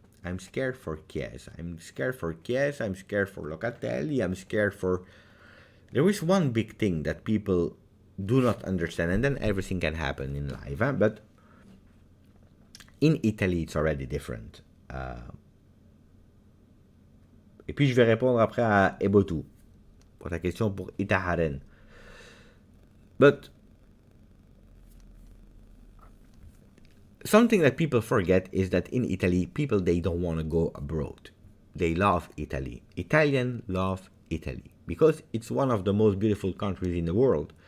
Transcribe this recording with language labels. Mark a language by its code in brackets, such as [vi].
[en] I'm scared for Locatelli. I'm scared for... There is one big thing that people do not understand, and then everything can happen in life. But in Italy, it's already different. [fr] Et puis, je vais répondre après à Ebotu pour ta question pour Itaharen. [en] But something that people forget is that in Italy, people, they don't want to go abroad. They love Italy. Italians love Italy because it's one of the most beautiful countries in the world.